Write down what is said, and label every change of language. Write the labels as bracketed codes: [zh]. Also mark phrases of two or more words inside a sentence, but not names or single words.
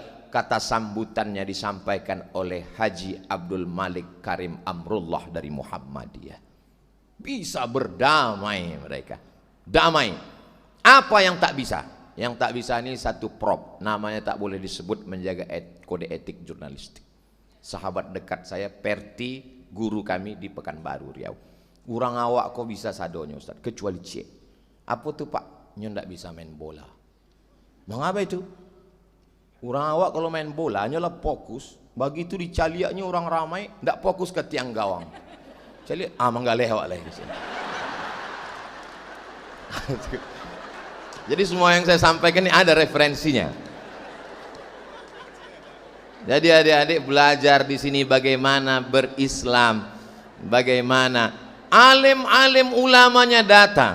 [id] Kata sambutannya disampaikan oleh Haji Abdul Malik Karim Amrullah dari Muhammadiyah. Bisa berdamai mereka. Damai. Apa yang tak bisa? Yang tak bisa ini satu prop, namanya tak boleh disebut, menjaga kode etik jurnalistik. Sahabat dekat saya Perti, guru kami di Pekanbaru Riau. [min] Urang awak kok bisa sadonya Ustaz, kecuali C. [id] Apa tuh Pak? [min] Nyo ndak bisa main bola. [id] Mengapa itu? [min] Urang awak kalau main bola hanyalah fokus. Begitu dicaliaknya orang ramai, ndak fokus ke tiang gawang. Caliak, manggaleh awak lagi. [id] Jadi semua yang saya sampaikan ini ada referensinya. Jadi adik-adik belajar di sini bagaimana berislam, bagaimana alim-alim ulamanya datang.